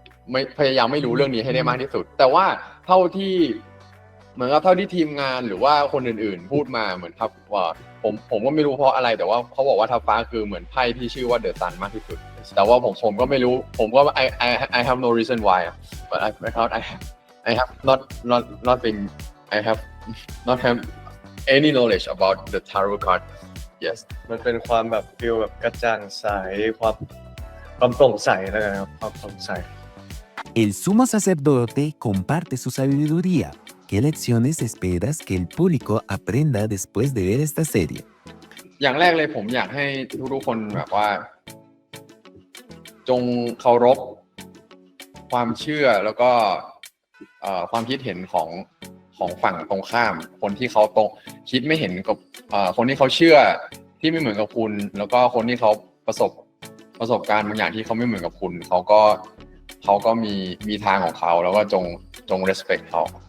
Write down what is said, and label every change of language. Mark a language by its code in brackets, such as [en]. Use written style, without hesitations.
[th] ไม่พยายามไม่รู้เรื่องนี้ให้ได้มากที่สุดแต่ว่าเท่าที่เหมือนกับเท่าที่ทีมงานหรือว่าคนอื่นๆพูดมาเหมือนทับว่าผมก็ไม่รู้เพราะอะไรแต่ว่าเขาบอกว่าทับฟ้าคือเหมือนไพ่ที่ชื่อว่าเดอะซันมากที่สุดแต่ว่าผมก็ไม่รู้ผมก็ [en] I have no reason why but I have not been I have not have any knowledge about the tarot card yes [th] มันเป็นความแบบฟีลแบบกระจ่างใสความโปร่งใสแล้วกันครับความโปร่งใส [es] El sumo sacerdote comparte su sabiduría. ¿Qué lecciones esperas que el público aprenda después de ver esta serie? [th] อย่างแรกเลยผมอยากให้ทุกคนแบบว่าจงเคารพความเชื่อแล้วก็ความคิดเห็นของฝั่งตรงข้ามคนที่เขาคิดไม่เห็นกับคนที่เขาเชื่อที่ไม่เหมือนกับคุณแล้วก็คนที่เขาประสบการณ์บางอย่างที่เขาไม่เหมือนกับคุณเขาก็มีทางของเขาแล้วก็จง respect เขา